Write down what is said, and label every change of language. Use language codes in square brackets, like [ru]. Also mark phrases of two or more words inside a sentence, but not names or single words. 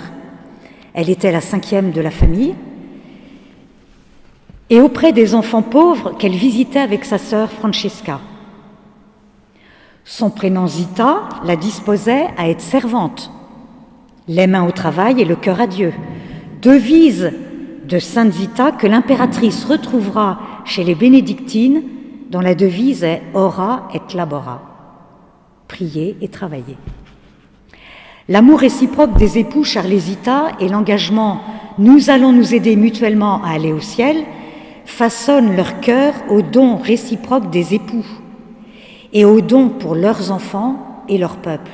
[fr] Elle était la 5e de la famille. Et auprès des enfants pauvres qu'elle visitait avec sa sœur Francesca. Son prénom Zita la disposait à être servante. Les mains au travail et le cœur à Dieu. Devise de Sainte Zita que l'impératrice retrouvera chez les bénédictines, dont la devise est « [la] Ora et labora », [fr] prier et travailler. L'amour réciproque des époux Charles et Zita et l'engagement « Nous allons nous aider mutuellement à aller au ciel » façonnent leur cœur au don réciproque des époux et au don pour leurs enfants et leur peuple.